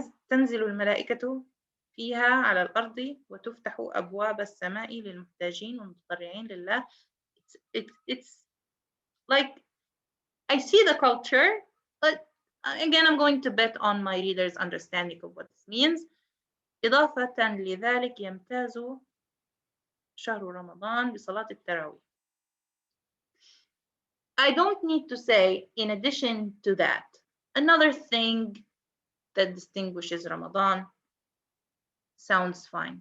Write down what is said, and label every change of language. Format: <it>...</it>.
<ar>تنزل الملائكة فيها على الأرض وتفتح أبواب السماء للمحتاجين والمتضرعين لله.</ar> <en>It's like, I see the culture, but again, I'm going to bet on my reader's understanding of what this means.</en> <ar>إضافة لذلك يمتاز شهر رمضان بصلاة التراويح.</ar> <en>I don't need to say, in addition to that, another thing that distinguishes Ramadan sounds fine.</en>